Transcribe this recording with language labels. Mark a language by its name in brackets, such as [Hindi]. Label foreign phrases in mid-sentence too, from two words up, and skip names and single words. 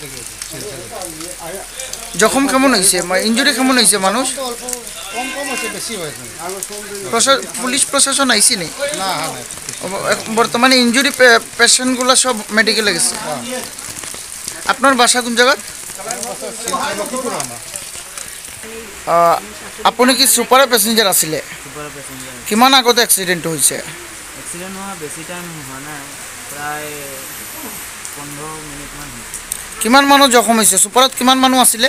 [Bangla] জখম কেমন হয়েছে, ইঞ্জুরি কেমন হয়েছে? মানুষ অল্প কম কম হয়েছে, বেশি হয়েছে। পুলিশ প্রশাসন আইসি নেই? না, বর্তমানে [English] injury patients [Bangla] সব মেডিকেলে গেছে। আপনার বাসা কোন জায়গা? [Assamese] আপুনি কি সুপাৰৰ পেছেঞ্জাৰ আছিলে? কিমান আগতে এক্সিডেণ্ট হৈছে? এক্সিডেণ্ট হোৱা বেছি টাইম হোৱা নাই, প্ৰায় 15 মিনিটমান হৈছে। কিমান মানুহ জখম হৈছে? সুপাৰত কিমান মানুহ আছিলে?